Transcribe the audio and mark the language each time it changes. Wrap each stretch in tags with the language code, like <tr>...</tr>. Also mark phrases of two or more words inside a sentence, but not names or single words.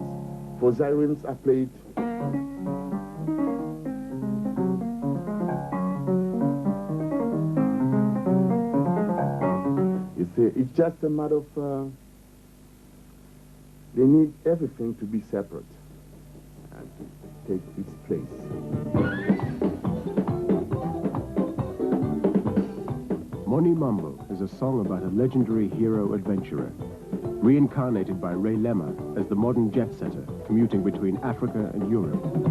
<en>For Zaireans, I played it's just a matter of they need everything to be separate and to take its place. Moni Mambo is a song about a legendary hero adventurer, reincarnated by Ray Lema as the modern jet setter commuting between Africa and Europe.</en>